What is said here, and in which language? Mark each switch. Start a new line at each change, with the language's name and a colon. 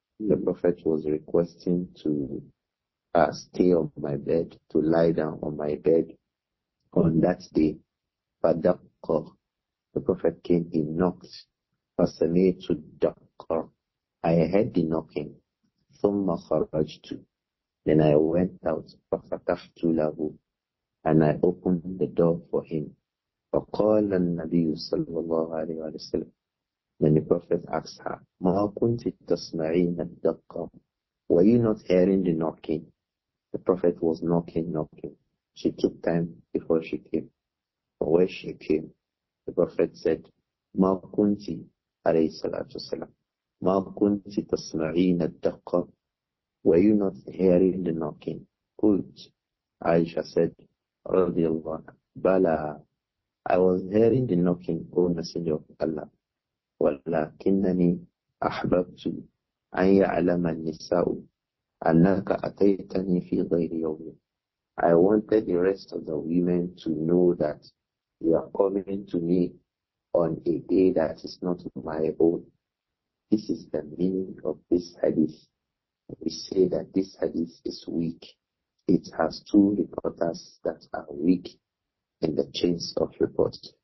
English: The Prophet was requesting to stay on my bed, to lie down on my bed on that day. Fadaqqa. The Prophet came, he knocked.
Arabic: Fasami'tu daqqa.
English: I heard the knocking.
Arabic: Thumma kharajtu.
English: Then I went out.
Arabic: Fafatahtu lahu.
English: And I opened the door for him.
Arabic: فقال النبي صلى الله عليه وسلم.
English: Then the Prophet asked her,
Arabic: ما كنت تسمعين الدقة?
English: Were you not hearing the knocking? The Prophet was knocking. She took time before she came. But when she came, the Prophet said, ما كنت عليه الصلاة والسلام ما كنت تسمعين الدقة? Were you not hearing the knocking?
Arabic: قلت.
English: Āishah said, رضي الله عنها, بلى, I was hearing the knocking, O Messenger of Allah.
Arabic: ولكنني أحببت أن يعلم النساء أنك أتيتني في غير يوم.
English: I wanted the rest of the women to know that you are coming to me on a day that is not my own. This is the meaning of this hadith. We say that this hadith is weak. It has two reporters that are weak in the chains of report.